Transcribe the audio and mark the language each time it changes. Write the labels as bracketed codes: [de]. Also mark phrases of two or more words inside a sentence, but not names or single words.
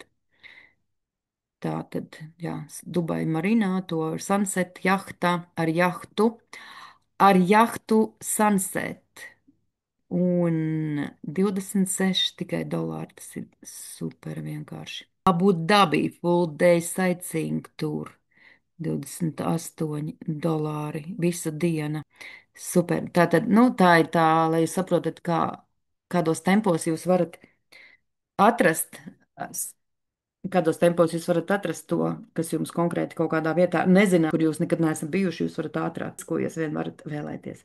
[lv] Tā tad, jā, Dubai Marinā, to sunset jahta ar jahtu sunset. Un 26 tikai dolāri. Tas ir super vienkārši. Abu Dabī [en] full day sightseeing tour. [lv] $28. Visa diena. Super. Tātad, nu, tā ir tā, lai jūs saprotat, kādos tempos jūs varat atrast. Kādos tempos jūs varat atrast to, kas jums konkrēti kaut kādā vietā nezina, kur jūs nekad neesat bijuši, jūs varat atrast, ko jūs vien varat vēlēties.